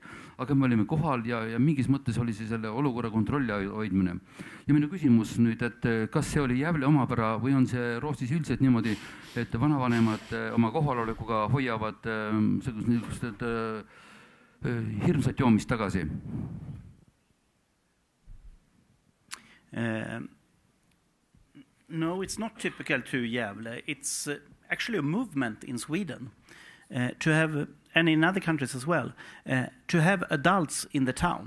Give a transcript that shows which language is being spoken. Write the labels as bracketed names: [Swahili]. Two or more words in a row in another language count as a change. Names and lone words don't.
[Estonian] Aga me olime kohal ja mingis mõttes oli see selle olukorra kontrolli hoidmine. Ja minu küsimus nüüd, et kas see oli Jävle omapära või on see Rootsis üldiselt niimoodi, et vanavanemad oma kohalolekuga hoiavad niisugused hirmsat joomist tagasi? [English] No, it's not typical to Gävle. It's actually a movement in Sweden to have, and in other countries as well, to have adults in the town.